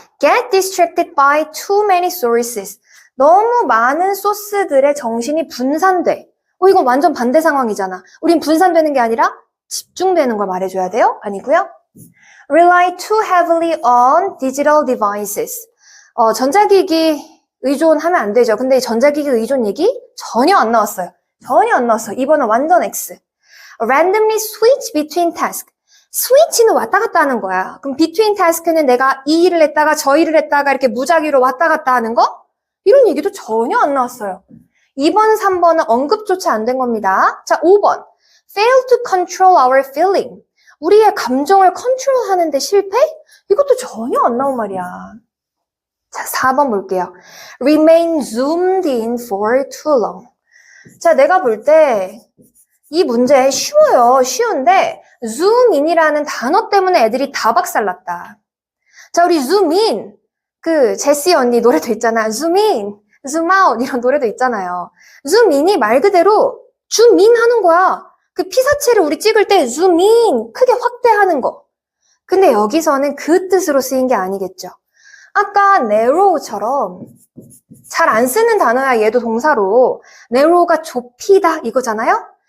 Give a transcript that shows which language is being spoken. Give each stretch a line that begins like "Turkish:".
English: Get distracted by too many sources.
Korean: 너무 많은 소스들의 정신이 분산돼. 이건 완전 반대 상황이잖아. 우린 분산되는 게 아니라 집중되는 걸 말해줘야 돼요? 아니고요.
English: Rely too heavily on digital devices.
Korean: 전자기기 의존하면 안 되죠. 근데 전자기기 의존 얘기 전혀 안 나왔어요. 전혀 안 나왔어요. 이번은 완전 X.
English: Randomly switch between tasks.
Korean: 스위치는 왔다 갔다 하는 거야. 그럼 between task는 내가 이 일을 했다가 저 일을 했다가 이렇게 무작위로 왔다 갔다 하는 거? 이런 얘기도 전혀 안 나왔어요. 2번, 3번은 언급조차 안 된 겁니다. 자, 5번.
English: Fail to control our feeling.
Korean: 우리의 감정을 컨트롤하는데 실패? 이것도 전혀 안 나온 말이야. 자, 4번 볼게요.
English: Remain zoomed in for too long.
Korean: 자, 내가 볼 때 이 문제 쉬워요. 쉬운데 zoom in이라는 단어 때문에 애들이 다 박살났다. 자, 우리 zoom in. 제시 언니 노래도 있잖아. zoom in, zoom out 이런 노래도 있잖아요. zoom in이 말 그대로 zoom in 하는 거야. 그 피사체를 우리 찍을 때 zoom in, 크게 확대하는 거. 근데 여기서는 그 뜻으로 쓰인 게 아니겠죠. 아까 narrow처럼 잘 안 쓰는 단어야. 얘도 동사로. narrow가 좁히다 이거잖아요.